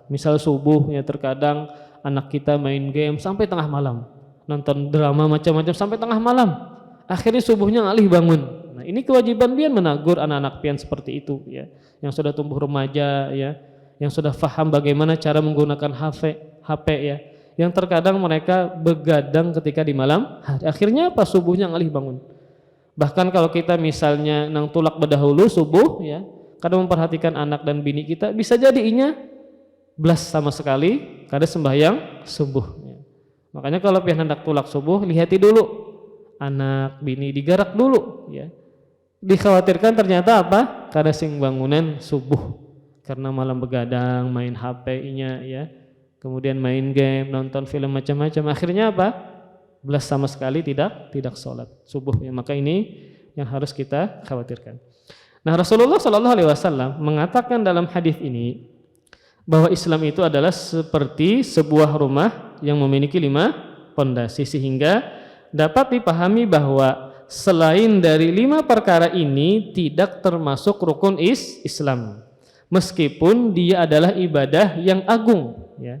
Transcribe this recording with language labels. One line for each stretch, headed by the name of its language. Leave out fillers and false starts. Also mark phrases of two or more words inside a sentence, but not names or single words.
Indonesian: Misal subuh ya, terkadang anak kita main game sampai tengah malam, nonton drama macam-macam sampai tengah malam, akhirnya subuhnya
Banjar: ngalih bangun.
Indonesian: Nah, ini kewajiban pian menegur anak-anak pian seperti itu ya, yang sudah tumbuh remaja ya, yang sudah faham bagaimana cara menggunakan HP ya, yang terkadang mereka begadang ketika di malam hari, akhirnya pas subuhnya
Banjar: ngalih bangun. Bahkan kalau kita misalnya nang tulak berdahulu subuh ya, kadang memperhatikan anak dan bini kita, bisa jadi inya belas sama sekali kada sembahyang subuh. Makanya kalau pian hendak tulak subuh, lihati dulu anak bini, digarak dulu ya.
Indonesian: Dikhawatirkan ternyata apa?
Banjar: Kada sing bangunan subuh karena malam begadang,
Indonesian: main HP-nya ya. Kemudian main game, nonton film macam-macam. Akhirnya apa? Belas sama sekali tidak sholat subuh ya. Maka ini yang harus kita khawatirkan. Nah, Rasulullah
Arabic: Shallallahu Alaihi Wasallam
Indonesian: mengatakan dalam hadis ini bahwa Islam itu adalah seperti sebuah rumah yang memiliki 5 pondasi, sehingga dapat dipahami bahwa selain dari 5 perkara ini tidak termasuk rukun Islam, meskipun dia adalah ibadah yang agung ya.